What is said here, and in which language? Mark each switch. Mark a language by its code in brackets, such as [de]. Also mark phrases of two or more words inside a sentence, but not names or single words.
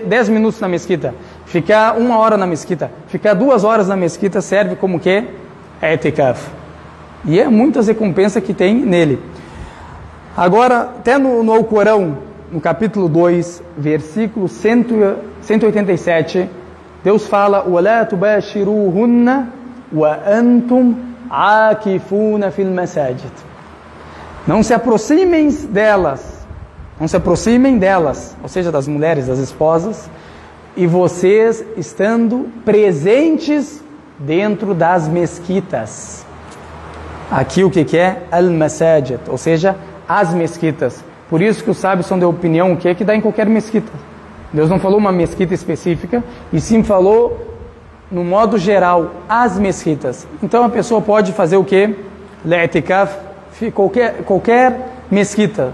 [pt] 10 minutos na mesquita, ficar 1 hora na mesquita, ficar 2 horas na mesquita, serve como o quê? I'tikaf. E é muitas recompensas que tem nele. Agora, até no Alcorão, no capítulo 2, versículo 187, Deus fala: [ar] وَلَا تُبَاشِرُوهُنَّ وَأَنْتُمْ عَاكِفُونَ فِي الْمَسَاجِدِ. [pt] Não se aproximem delas, ou seja, das mulheres, das esposas, e vocês estando presentes dentro das mesquitas. Aqui o que é? Al-Masajid, ou seja, as mesquitas. Por isso que os sábios são de opinião que dá em qualquer mesquita. Deus não falou uma mesquita específica, e sim falou, no modo geral, as mesquitas. Então a pessoa pode fazer o que? I'tikaf, qualquer mesquita.